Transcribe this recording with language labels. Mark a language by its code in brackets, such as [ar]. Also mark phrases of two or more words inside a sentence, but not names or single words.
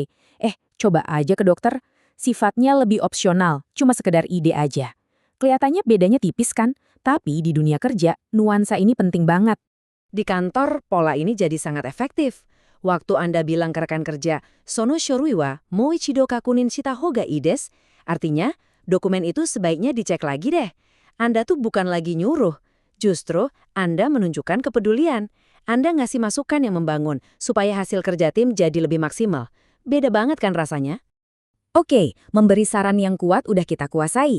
[id] Coba aja ke dokter. Sifatnya lebih opsional, cuma sekedar ide aja. Kelihatannya bedanya tipis kan? Tapi di dunia kerja, nuansa ini penting banget. Di kantor, pola ini jadi sangat efektif. Waktu Anda bilang ke rekan kerja, [ja] "その書類はもう一度確認したほうがいいです," [id] artinya, dokumen itu sebaiknya dicek lagi deh. Anda tuh bukan lagi nyuruh. Justru, Anda menunjukkan kepedulian. Anda ngasih masukan yang membangun, supaya hasil kerja tim jadi lebih maksimal. Beda banget kan rasanya? Oke, memberi saran yang kuat udah kita kuasai.